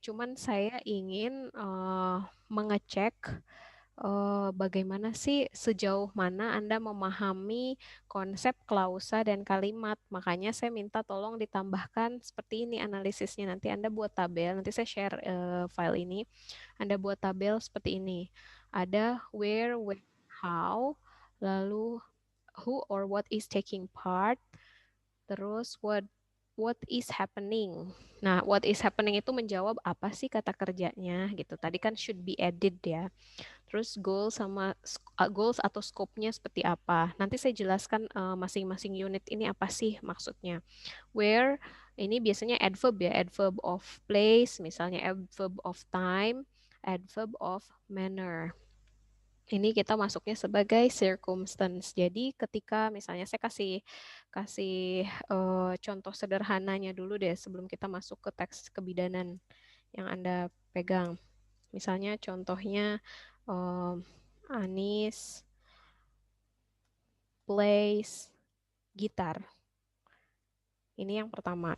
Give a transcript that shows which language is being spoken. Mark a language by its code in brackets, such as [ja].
[id] Cuman saya ingin mengecek bagaimana sih sejauh mana Anda memahami konsep klausa dan kalimat. Makanya saya minta tolong ditambahkan seperti ini analisisnya. Nanti Anda buat tabel, nanti saya share file ini. Anda buat tabel seperti ini. Ada [en] where, when, how, [id] lalu [en] who or what is taking part, [id] terus [en] what is happening. [id] Nah, [en] what is happening [id] itu menjawab apa sih kata kerjanya gitu. Tadi kan [en] should be added [id] ya. Terus goals atau scope-nya seperti apa. Nanti saya jelaskan masing-masing unit ini apa sih maksudnya. [en] Where [id] ini biasanya [en] adverb ya, adverb of place, [id] misalnya [en] adverb of time, adverb of manner. [id] Ini kita masuknya sebagai circumstance. Jadi ketika misalnya saya kasih contoh sederhananya dulu deh sebelum kita masuk ke teks kebidanan yang Anda pegang. Misalnya contohnya [en] Anis plays gitar. [id] Ini yang pertama.